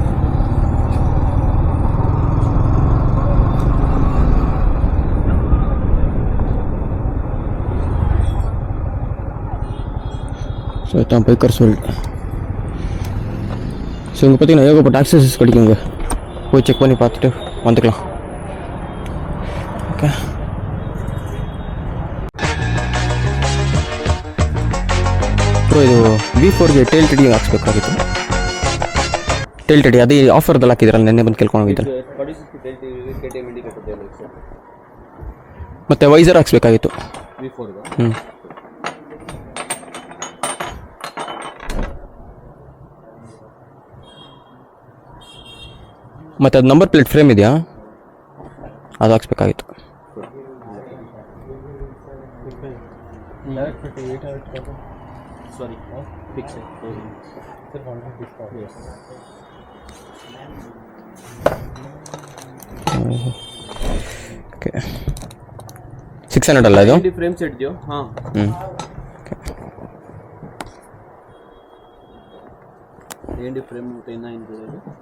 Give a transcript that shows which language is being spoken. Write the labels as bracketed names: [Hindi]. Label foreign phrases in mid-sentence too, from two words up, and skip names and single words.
[Tamil] ஸோ இதான் [English] bikers world. [Tamil] ஸோ இங்கே பார்த்தீங்கன்னா ஏகப்பட்ட ஆக்சஸஸ் கிடைக்குங்க. போய் செக் பண்ணி பார்த்துட்டு வந்துக்கலாம். ஓகே. [Kannada] ಇದು V4ಗೆ [English] tail tidy [Kannada] ಹಾಕ್ಸ್ಬೇಕಾಗಿತ್ತು. [English] tail tidy [Kannada] ಅದೇ ಆಫರ್ದಲ್ಲಿ ಹಾಕಿದ್ರಲ್ಲ, ನೆನ್ನೆ ಬಂದು ಕೇಳ್ಕೊಂಡು ಹೋಗಿದ್ರಲ್ಲ. ಮತ್ತೆ ವೈಸರ್ ಹಾಕ್ಸ್ಬೇಕಾಗಿತ್ತು. ಮತ್ತೆ ಅದು [English] number plate frame [Kannada] ಇದೆಯಾ, ಅದು ಹಾಕ್ಸ್ಬೇಕಾಗಿತ್ತು. [English] Sorry, fix it. Yes. Okay. [Kannada] 600 ಅಲ್ಲ ಇದು? [English] frame set [Kannada] ಇದೆಯೋ? ಹಾಂ. [Telugu] ఏంటి ఫ్రేమ్ ఉంటేనా ఇంకోది?